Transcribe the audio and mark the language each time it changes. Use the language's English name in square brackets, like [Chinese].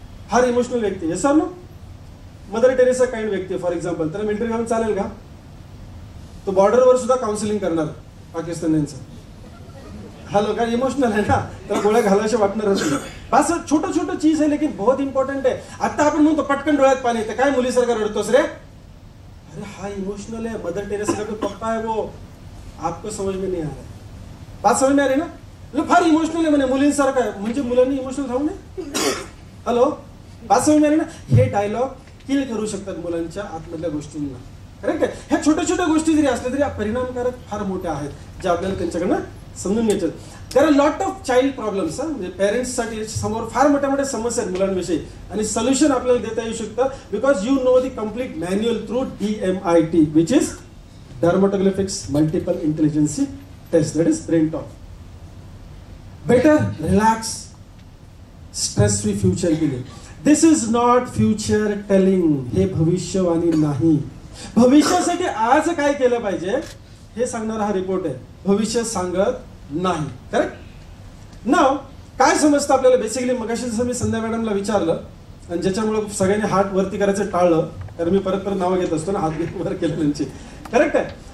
[Marathi] फार इमोशनल व्यक्ती आहे सर ना, मदर टेरेसा काइंड व्यक्ती फॉर एक्झाम्पल, त्याला मिलिटरी घालून चालेल का? तो बॉर्डरवर सुद्धा काउन्सिलिंग करणार पाकिस्तानींचं. हॅलो, काय इमोशनल आहे ना, त्याला गोळ्या घालायचे वाटणारच. बस छोटं छोटं चीज आहे [Hindi] लेकिन बहुत इंपॉर्टंट [Marathi] आहे. आता आपण म्हणतो पटकन डोळ्यात पाणी येते, काय मुलीसारखा रडतोस रे? [Hindi] अरे हा इमोशनल है, मदर टेरेसा का पप्पा है वो, आपको समझ में नहीं आ रहा है. बात समझ में आ रही ना? [Marathi] फार इमोशनल आहे म्हणे, मुलींसारखं आहे, म्हणजे मुलांनी इमोशनल राहू नये. हॅलो, [Hindi] बात समज में आ रही ना? [Marathi] हे डायलॉग किल करू शकतात मुलांच्या आतमधल्या गोष्टींना. करेक्ट आहे. ह्या छोट्या छोट्या गोष्टी जरी असल्या तरी परिणामकारक फार मोठ्या आहेत, ज्या आपल्याला त्यांच्याकडनं समजून घ्यायच्या. [English] There are lot of child problems. [Marathi] म्हणजे पेरेंट्ससाठी समोर फार मोठ्या मोठ्या समस्या आहेत मुलांविषयी, आणि सोल्युशन आपल्याला देता येऊ शकतं [English] Because you know the complete manual through DMIT, which is dermatoglyphics multiple intelligence test, that is brain talk. Better relax, stress free future के लिए. This is not future telling. [Marathi] हे भविष्यवाणी नाही. भविष्यासाठी आज काय केलं पाहिजे हे सांगणारा हा रिपोर्ट आहे, भविष्य सांगत नाही. करेक्ट. नाव काय समजतं आपल्याला बेसिकली? मगाशी जसं मी संध्या मॅडमला विचारलं आणि ज्याच्यामुळे सगळ्यांनी हात वरती करायचं टाळलं, कारण मी परत परत नावं घेत असतो ना, हात वर केलं त्यांची. करेक्ट आहे.